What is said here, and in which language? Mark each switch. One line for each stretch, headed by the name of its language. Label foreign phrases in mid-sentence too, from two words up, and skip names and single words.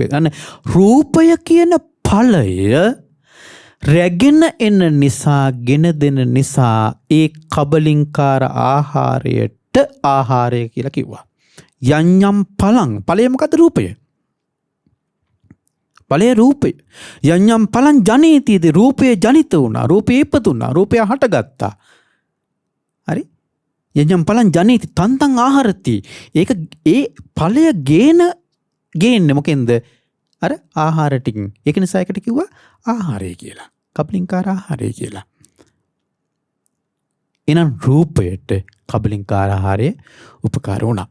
Sinhala: අනේ රූපය කියන ඵලය රැගෙන එන නිසා, ගෙන දෙන නිසා ඒ කබලින්කාර ආහාරයට ආහාරය කියලා කිව්වා.
Pali: යඤ්ඤම් ඵලං.
Sinhala: ඵලය මොකද්ද? රූපය. ඵලය රූපය.
Pali: යඤ්ඤම් ඵලං ජනේතිද.
Sinhala: රූපය ජනිත වුණා. රූපය ඉපදුණා. රූපය හටගත්තා. හරි.
Pali: යඤ්ඤම් ඵලං ජනේති තන්තං ආහාරති.
Sinhala: ඒක ඒ ඵලය ගේන්නේ මොකෙන්ද? අර ආහාර ටිකින්. ඒක නිසා ඒකට කිව්වා ආහාරය කියලා. කබලින්කාර ආහාරය කියලා. එහෙනම් රූපයට කබලින්කාර ආහාරය උපකාර වුණා.